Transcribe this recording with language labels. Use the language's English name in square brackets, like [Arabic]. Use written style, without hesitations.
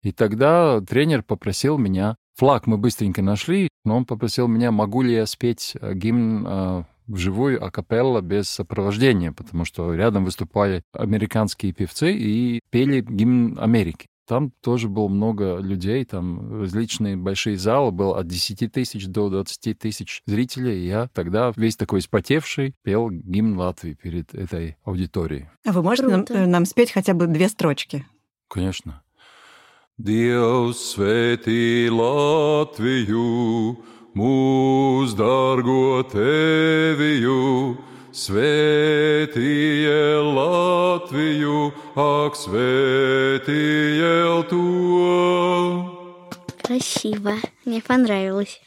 [Russian] И тогда тренер попросил меня... Флаг мы быстренько нашли, но он попросил меня, могу ли я спеть гимн вживую, акапелла, без сопровождения, потому что рядом выступали американские певцы и пели гимн Америки. Там тоже было много людей, там различные большие залы, было от 10 тысяч до 20 тысяч зрителей. Я тогда весь такой вспотевший пел гимн Латвии перед этой аудиторией. А вы можете нам спеть хотя бы две строчки? Конечно. [Latvian] Dievs svētī Latviju, mūs dargo teviju, svētīja Latviju, ak svētīja to. [Russian] Спасибо, мне понравилось.